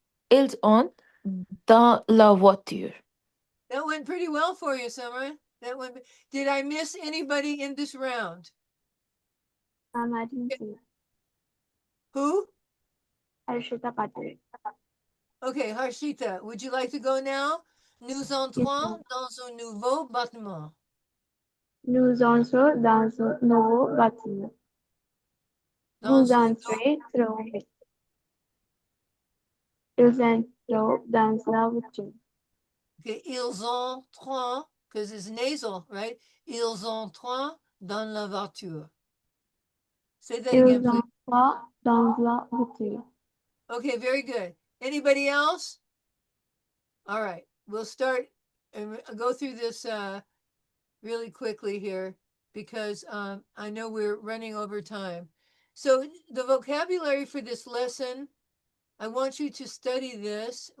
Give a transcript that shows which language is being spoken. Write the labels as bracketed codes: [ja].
[fr] Ils entrent dans la voiture. [en] That went pretty well for you, Simran. That went. Did I miss anybody in this round? I didn't see. Who? Harshita Patel. Okay, Harshita, would you like to go now? [fr] Nous entrons dans un nouveau bâtiment. Nous entrons dans un nouveau bâtiment. Dans Vous un entrez trop vite. Ils entrent dans la voiture. [en] Okay, [fr] ils entrent, [en] because it's nasal, right? [fr] Ils entrent dans la voiture. [en] Say that again, [fr] Ils [en] please. [fr] entrent dans la voiture. [en] Okay, very good. Anybody else? All right, we'll start and go through this really quickly here because I know we're running over time. So the vocabulary for this lesson, I want you to study this.